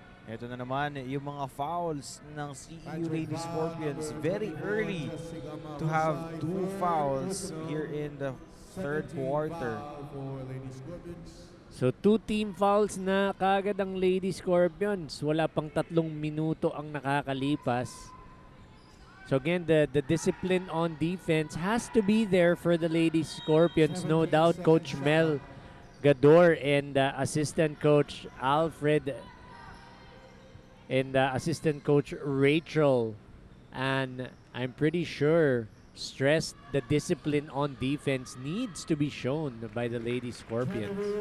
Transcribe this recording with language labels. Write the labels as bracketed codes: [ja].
[tl] Ito na naman yung mga fouls ng CEU Lady Scorpions. [en] Very early to have 2 fouls here in the third quarter. [tl] So 2 [en] team fouls [tl] na kagad ang Lady Scorpions. Wala pang 3 minuto ang nakakalipas. [en] So again, the discipline on defense has to be there for the Lady Scorpions. No doubt Coach Mel Gador and assistant coach Alfred and assistant coach Rachel, and I'm pretty sure stressed the discipline on defense needs to be shown by the Lady Scorpions.